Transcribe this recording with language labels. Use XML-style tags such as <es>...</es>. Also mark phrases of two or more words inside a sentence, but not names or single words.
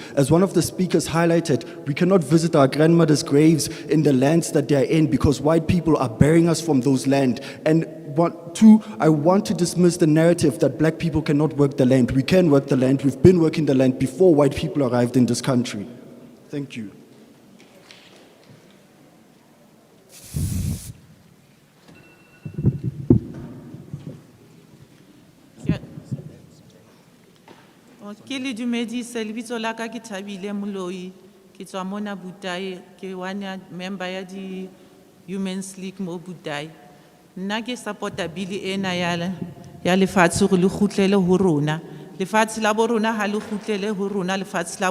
<en>As one of the speakers highlighted, we cannot visit our grandmothers' graves in the lands that they are in because white people are burying us from those lands. And two, I want to dismiss the narrative that black people cannot work the land. We can work the land. We've been working the land before white people arrived in this country. Thank you.</en> <st>Ke le dumedise lebitso la ka ke Thabile Moloi ke tswa mona Butai ke</st> <en>one member</en> <st>ya di Women's League mo Butai nna ke supporta bill ena ya lefatshe go le khutlele ho rona lefatshe la bo rona ha le khutlele ho rona lefatshe la</st>